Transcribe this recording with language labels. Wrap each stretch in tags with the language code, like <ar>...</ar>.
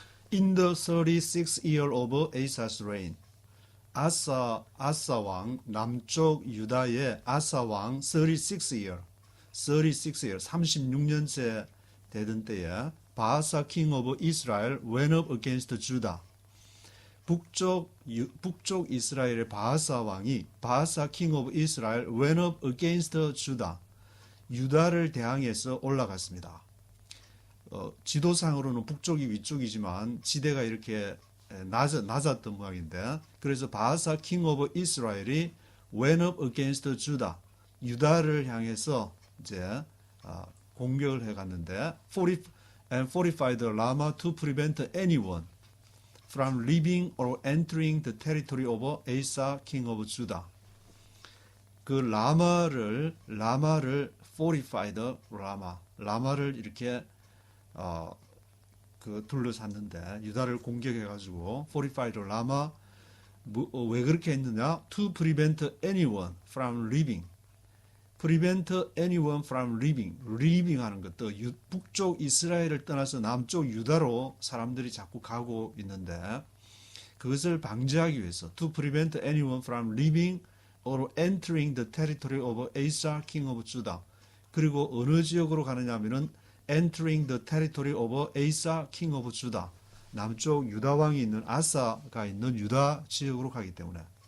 <en>In the 36th year of Asa's reign,</en> <ko>아사왕 남쪽 유다의 아사왕 36year 36년째 되던 때에 바아사</ko> <en>king of Israel went up against Judah.</en> <ko>북쪽 이스라엘의 바아사 왕이</ko> <en>바아사 king of Israel went up against Judah.</en> <ko>유다를 대항해서 올라갔습니다. 지도상으로는 북쪽이 위쪽이지만 지대가 이렇게 낮았던 모양인데, 그래서 바아사</ko> <en>king of Israel이 went up against Judah,</en> <ko>유다를 향해서 이제 공격을 해갔는데,</ko> <en>and fortified Ramah to prevent anyone from leaving or entering the territory of Asa, king of Judah.</en> <ko>그 라마를 fortified 라마를 이렇게 둘러쌌는데, 유다를 공격해가지고 fortified 라마, 왜 그렇게 했느냐?</ko> <en>To prevent anyone from leaving. prevent anyone from leaving. leaving</en> <ko>하는 것도 북쪽 이스라엘을 떠나서 남쪽 유다로 사람들이 자꾸 가고 있는데, 그것을 방지하기 위해서</ko> <en>to prevent anyone from leaving or entering the territory of Asa, king of Judah.</en> <ko>그리고 어느 지역으로 가느냐 하면은</ko> <en>entering the territory of Asa, king of Judah.</en> <ko>남쪽 유다 왕이 있는 아사가 있는 유다 지역으로 가기 때문에.</ko>